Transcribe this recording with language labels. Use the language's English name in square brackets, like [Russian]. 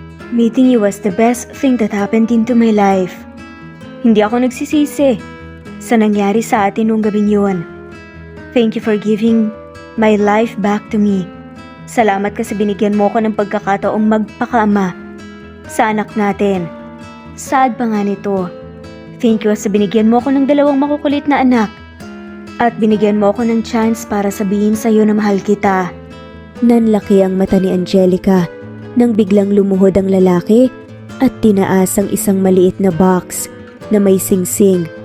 [English] Meeting you was the best thing that happened into my life. [Filipino] Hindi ako nagsisisi sa nangyari sa atin noong gabing yun. [English] Thank you for giving my life back to me. [Filipino] Salamat kasi binigyan mo ko ng pagkakataong magpakaama sa anak natin. Sad pa nga nito. [English] Thank you [Filipino] kasi binigyan mo ko ng 2 makukulit na anak. At binigyan mo ko ng chance para sabihin sa iyo na mahal kita. Nanlaki ang mata ni Angelica nang biglang lumuhod ang lalaki at tinaas ang isang maliit na box na may singsing.